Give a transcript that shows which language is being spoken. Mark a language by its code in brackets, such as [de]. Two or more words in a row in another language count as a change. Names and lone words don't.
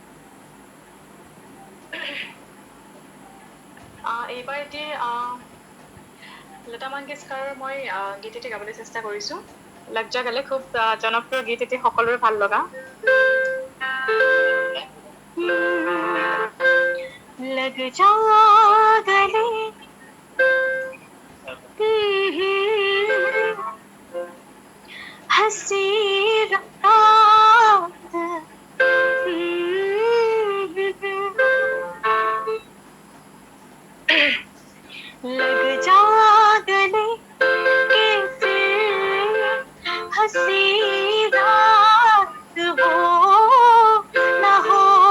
[as] এইবাৰ এটি লতা মংগেশকাৰৰ মই গীত এটি গাবলৈ চেষ্টা কৰিছো। লগ যা গলে খুব জনপ্ৰিয় গীত এটি, সকলোৰে ভাল লগা। [hi] लग जा गले हंसी रात लग जा गले के फिर हंसी रात हो न हो